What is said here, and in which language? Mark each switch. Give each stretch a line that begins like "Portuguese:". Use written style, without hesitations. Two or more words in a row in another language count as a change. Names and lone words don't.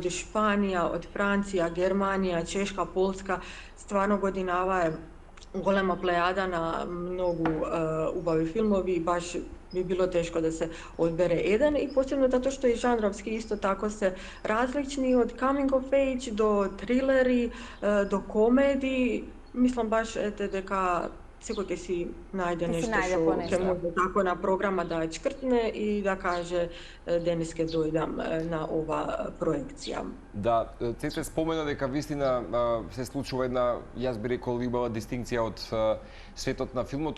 Macedonian: Шпанија, од Франција, Германија, Чешка, Полска, стварно годинава е голема плејада на многу убави филмови, баш би било тешко да се одбере еден и посебно затоа што и жанровски исто тако се различни од
English: coming of age
Macedonian: до трилери, до комеди, мислам баш дека секој ќе си најде нешто што ќе може тако на програма да чкртне и да каже денес ќе дојдам на ова проекција. Да, Цете спомена дека вистина се случува една, јас би рекол, убава дистинкција од светот на филмот.